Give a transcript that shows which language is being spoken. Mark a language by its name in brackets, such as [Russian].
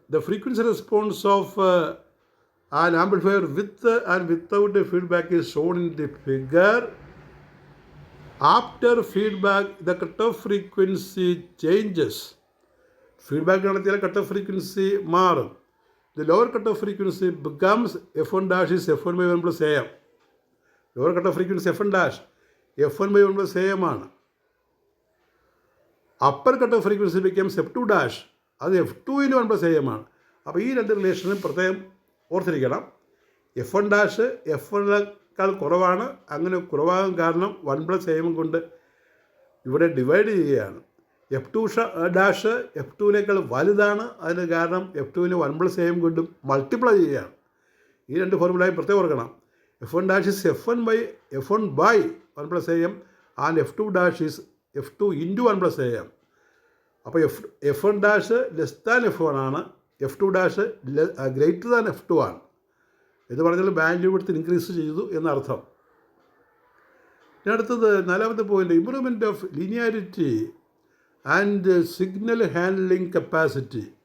[English] The frequency response of an amplifier with and without feedback is shown in the figure. After feedback the cut off frequency changes. [Malayalam] Feedback നടത്തിയാൽ cut off frequency മാറും. [English] The lower cutoff frequency becomes F1' is F1/1 plus AM. Lower cutoff frequency F1' F1/1 plus AM ആണ്. upper cutoff frequency becomes F2', അത് F2/1 plus AM ആണ്. [Malayalam] അപ്പോൾ ഈ രണ്ട് റിലേഷനും പ്രത്യേകം ഓർത്തിരിക്കണം. F1' F1-ക്കാൾ കുറവാണ്. അങ്ങനെ കുറവാകാൻ കാരണം 1 plus AM കൊണ്ട് ഇവിടെ ഡിവൈഡ് ചെയ്യുകയാണ്. F2' F2-നേക്കാൾ വലുതാണ്. അതിന് കാരണം F2-ന് 1 plus AM കൊണ്ടും മൾട്ടിപ്ലൈ ചെയ്യുകയാണ്. ഈ രണ്ട് ഫോർമുലയും പ്രത്യേകം ഓർക്കണം. [English] F1' is F1/1 plus AM and F2' is F2 into 1 plus AM. അപ്പോൾ F1' less than F1 ആണ്, F2' greater than F2 ആണ്. [Malayalam] എന്ന് പറഞ്ഞാൽ ബാൻഡ് വിഡ്ത്ത് ഇൻക്രീസ് ചെയ്തു എന്നർത്ഥം. ഇനി അടുത്തത് 4ാമത്തെ point, [English] Improvement of linearity and signal handling capacity.